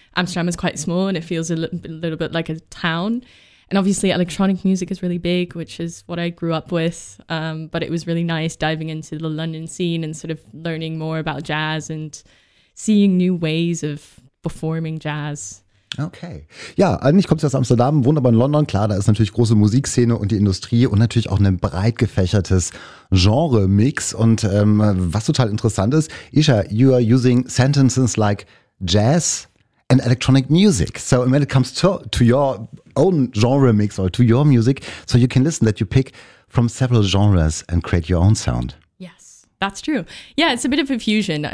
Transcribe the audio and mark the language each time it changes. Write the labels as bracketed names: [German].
[English] Amsterdam is quite small and it feels a little bit like a town. And obviously electronic music is really big, which is what I grew up with. But it was really nice diving into the London scene and sort of learning more about jazz and seeing new ways of performing jazz. Okay. [German] Ja, eigentlich kommst du aus Amsterdam, wohnst aber in London. Klar, da ist natürlich große Musikszene und die Industrie und natürlich auch ein breit gefächertes Genre-Mix. Und was total interessant ist, [English] Isha, you are using sentences like jazz and electronic music. So when it comes to your own genre mix or to your music, so you can listen that you pick from several genres and create your own sound. Yes, that's true. Yeah, it's a bit of a fusion.